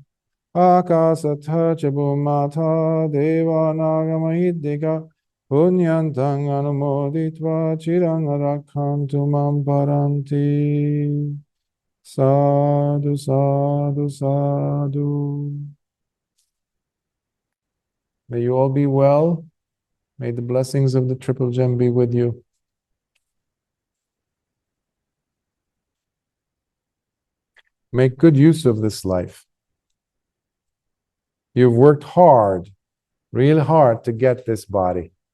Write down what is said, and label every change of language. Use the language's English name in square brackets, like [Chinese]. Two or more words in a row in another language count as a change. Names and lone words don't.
[Pali] Akasatha chabumata deva nagamahidika Punyantang anumoditva chirang rakhantu mam paranti. Sadhu, sadhu, sadhu. [English] May you all be well. May the blessings of the Triple Gem be with you. Make good use of this life. You've worked hard, real hard to get this body.